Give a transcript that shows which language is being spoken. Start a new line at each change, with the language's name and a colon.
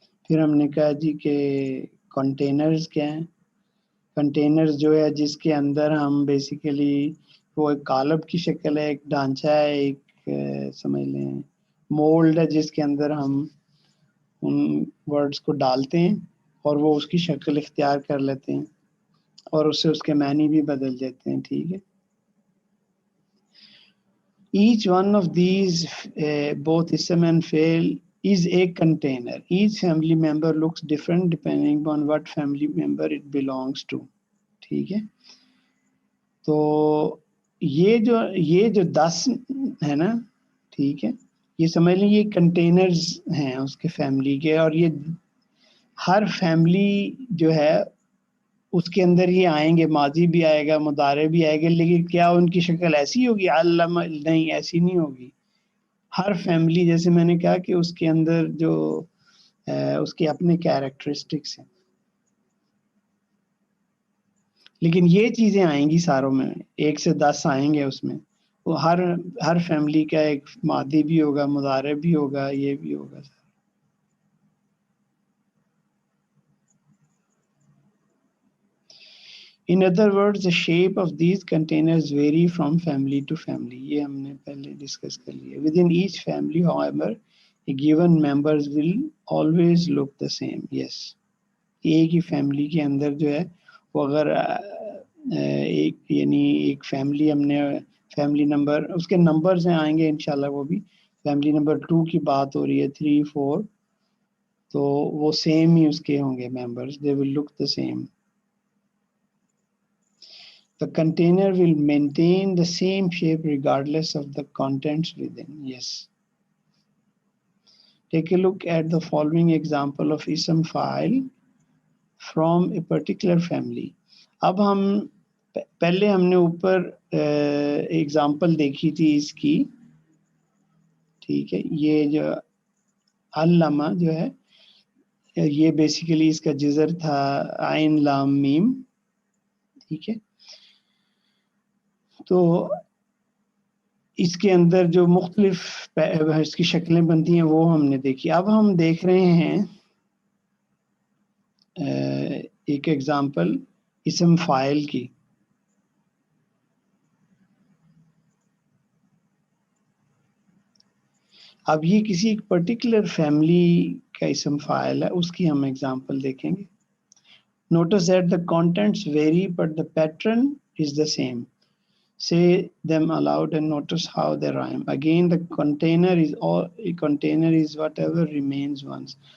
Urdu: پھر ہم نے کہا جی کہ کنٹینرز کیا ہیں. کنٹینرز جو ہے جس کے اندر ہم بیسیکلی وہ ایک قالب کی شکل ہے، ایک ڈھانچہ ہے، ایک سمجھ لیں مولڈ ہے جس کے اندر ہم ان ورڈز کو ڈالتے ہیں اور وہ اس کی شکل اختیار کر لیتے ہیں اور اس سے اس کے معنی بھی بدل جاتے ہیں، ٹھیک ہے.
English: Each one of these both ism and fail is a container. Each family member looks different depending upon what family member it belongs to.
Urdu: ٹھیک ہے. تو یہ جو 10 ہے نا، ٹھیک ہے، یہ سمجھ لیں یہ کنٹینرز ہیں اس کے فیملی کے. اور یہ ہر فیملی جو ہے اس کے اندر یہ آئیں گے، ماضی بھی آئے گا، مضارع بھی آئے گا. لیکن کیا ان کی شکل ایسی ہوگی؟ علم نہیں، ایسی نہیں ہوگی. ہر فیملی جیسے میں نے کہا کہ اس کے اندر جو اس کے اپنے کیریکٹرسٹکس ہیں، لیکن یہ چیزیں آئیں گی ساروں میں، 1 سے 10 آئیں گے اس میں. وہ ہر فیملی کا ایک ماضی بھی ہوگا، مضارع بھی ہوگا، یہ بھی ہوگا.
English: In other words, the shape of these containers vary from family to family.
Urdu: یہ ہم نے پہلے ڈسکس کر لیا.
English: Within each family, however, a given members will always look the same. Yes.
Urdu: ایک ہی فیملی کے اندر جو ہے وہ اگر ایک فیملی ہم نے فیملی نمبر اس کے نمبرز ہیں آئیں گے انشاءاللہ. وہ بھی فیملی نمبر 2 کی بات ہو رہی ہے، 3 4، تو وہ سیم ہی اس کے ہوں گے members.
English: They will look the same. The container will maintain the same shape regardless of the contents within. Yes. Take a look at the following example of ism fa'il from a particular family.
Urdu: اب ہم پہلے ہم نے اوپر example دیکھی تھی اس کی، ٹھیک ہے. یہ جو علامہ جو ہے یہ بیسیکلی اس کا جزر تھا عین لام میم، ٹھیک ہے. تو اس کے اندر جو مختلف اس کی شکلیں بنتی ہیں وہ ہم نے دیکھی. اب ہم دیکھ رہے ہیں ایک ایگزامپل اسم فاعل کی. اب یہ کسی ایک پرٹیکولر فیملی کا اسم فاعل ہے، اس کی ہم ایگزامپل دیکھیں گے.
English: Notice that the contents vary but the pattern is the same. Say them aloud and notice how they rhyme. Again, the container is whatever remains once.